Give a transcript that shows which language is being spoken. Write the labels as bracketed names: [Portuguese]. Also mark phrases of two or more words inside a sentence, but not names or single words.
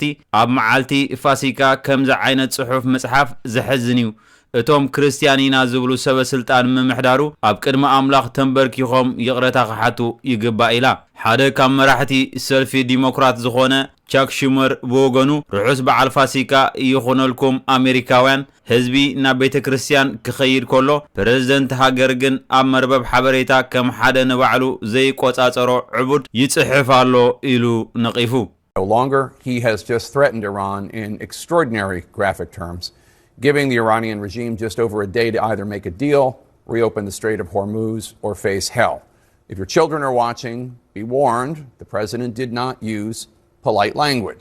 [Tigrinya] ኣብ መዓልቲ ፋሲካ ከምዚ ዓይነት ጽሑፍ መጽሓፍ ዘሕዝን እዩ። እቶም ክርስቲያን ኢና ዝብሉ ሰበስልጣን ምምሕዳሩ ኣብ ቅድሚ ኣምላኽ ተንበርኪኾም ይቕረታ ክሓቱ ይግባእ ኢላ። ሓደ ካብ መራሕቲ ሰልፊ ዲሞክራት ዝኾነ ቻክ ሹመር ብወገኑ ርሑስ በዓል ፋሲካ ይኹነልኩም ኣሜሪካውያን፣ ህዝቢ ናብ ቤተ ክርስቲያን ክኸይድ ከሎ ፕሬዝደንት ሃገር ግን ኣብ መርበብ ሓበሬታ ከም ሓደ ንባዕሉ ዘይቆጻጸሮ ዕቡድ ይጽሕፍ ኣሎ ኢሉ ነቒፉ። [English] No longer, he has just threatened Iran in extraordinary graphic terms, giving the Iranian regime just over a day to either make a deal, reopen the Strait of Hormuz, or face hell. If your children are watching, be warned, the president did not use polite language.